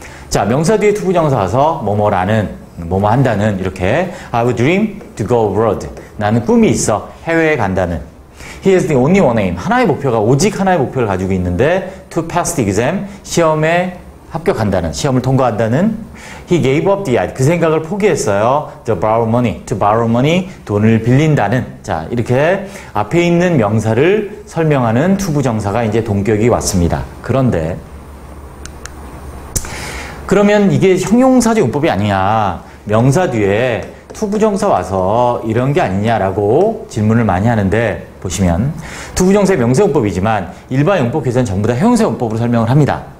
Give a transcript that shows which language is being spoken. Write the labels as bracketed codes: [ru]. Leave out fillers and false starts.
[ko] 자, 명사 뒤에 투부정사 와서 뭐뭐라는, 뭐뭐 한다는, 이렇게 [en] I have a dream to go abroad. [ko] 나는 꿈이 있어. 해외에 간다는. [en] He has the only one aim. [ko] 하나의 목표가, 오직 하나의 목표를 가지고 있는데 [en] to pass the exam. [ko] 시험에 합격한다는, 시험을 통과한다는. [en] He gave up the idea. [ko] 그 생각을 포기했어요. [en] To borrow money. [ko] 돈을 빌린다는. 자, 이렇게 앞에 있는 명사를 설명하는 투부정사가 이제 동격이 왔습니다. 그런데 그러면 이게 형용사적 용법이 아니냐. 명사 뒤에 투부정사 와서 이런 게 아니냐라고 질문을 많이 하는데, 보시면 투부정사의 명사용법이지만 일반 용법에서는 전부 다 형용사용법으로 설명을 합니다.